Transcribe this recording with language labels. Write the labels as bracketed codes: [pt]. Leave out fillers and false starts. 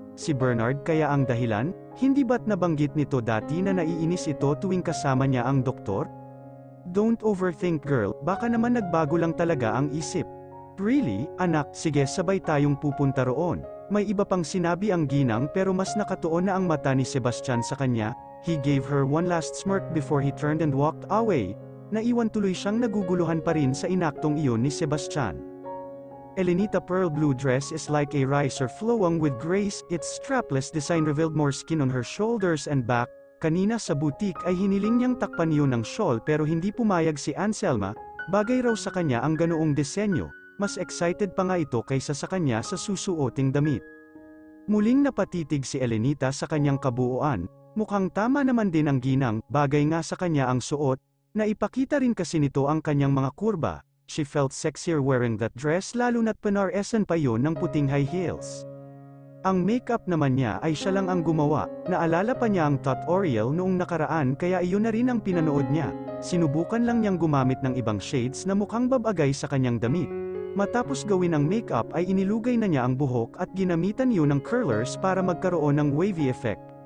[tl] Si Bernard kaya ang dahilan? Hindi ba't nabanggit nito dati na naiinis ito tuwing kasama niya ang doktor? [en] "Don't overthink girl, [tl] baka naman nagbago lang talaga ang isip." "Really, anak, sige sabay tayong pupunta roon." May iba pang sinabi ang ginang pero mas nakatuon na ang mata ni Sebastian sa kanya. [en] He gave her one last smirk before he turned and walked away. [tl] Naiwan tuloy siyang naguguluhan pa rin sa inaktong iyon ni Sebastian. [en] Elenita pearl blue dress is like a ricer flowing with grace, its strapless design revealed more skin on her shoulders and back. [tl] Kanina sa butik ay hiniling niyang takpan yun ng shawl pero hindi pumayag si Anselma, bagay raw sa kanya ang ganoong disenyo, mas excited pa nga ito kaysa sa kanya sa susuoting damit. Muling napatitig si Elenita sa kanyang kabuuan, mukhang tama naman din ang ginang, bagay nga sa kanya ang suot, naipakita rin kasi nito ang kanyang mga kurba. [en] She felt sexier wearing that dress [tl] lalo na't panaresan pa yon ng puting high heels. Ang makeup naman niya ay siya lang ang gumawa, naalala pa niya ang tutorial noong nakaraan kaya iyon na rin ang pinanood niya. Sinubukan lang niyang gumamit ng ibang shades na mukhang babagay sa kanyang damit. Matapos gawin ang makeup ay inilugay na niya ang buhok at ginamitan yun ng curlers para magkaroon ng wavy effect.